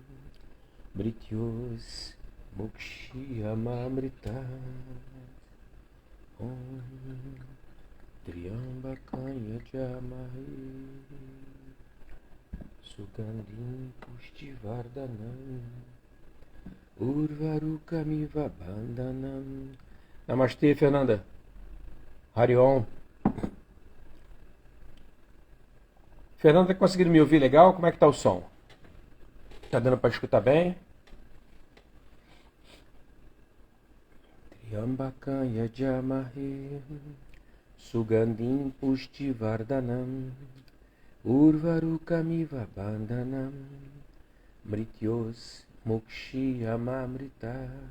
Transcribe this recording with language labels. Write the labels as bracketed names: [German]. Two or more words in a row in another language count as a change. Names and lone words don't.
[Sanskrit] Mrityos Mukshiyamamrita Om Triambakam Yajamahe Sugandhim Pushtivardhanam Urvarukamiva Bandhanam. [Portuguese] Namastê, Fernanda. Hariom. Fernanda, tá conseguindo me ouvir legal? Como é que tá o som? Tá dando para escutar bem? [Sanskrit] Triambakam Yajamahe Sugandhim Pushtivardhanam Urvarukamiva Bandhanam Mrityos Mukshiyamamritat.